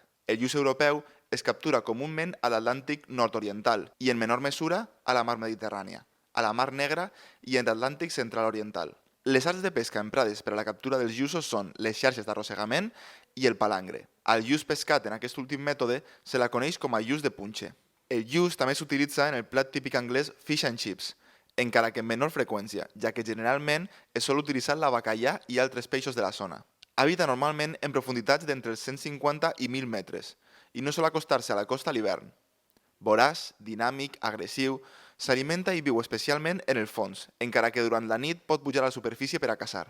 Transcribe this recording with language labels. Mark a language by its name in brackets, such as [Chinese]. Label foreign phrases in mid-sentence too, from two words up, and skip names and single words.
[Catalan] El lluç europeu es captura comúment a l'Atlàntic nord-oriental i, en menor mesura, a la mar Mediterrània, a la mar Negra i en l'Atlàntic central-oriental. Les arts de pesca emprades per a la captura dels lluços són les xarxes d'arrossegament i el palangre. Al lluç pescat en aquest últim mètode se la coneix com a lluç de punxe. El lluç també s'utilitza en el plat típic anglès [English] fish and chips, [Catalan] encara que en menor freqüència, ja que generalment es sol utilitzar la bacallà i altres peixos de la zona. Habita normalment en profunditats d'entre els 150 i 1.000 metres i no sol acostar-se a la costa a l'hivern. Voraç, dinàmic, agressiu, s'alimenta i viu especialment en el fons, encara que durant la nit pot pujar a la superfície per a caçar.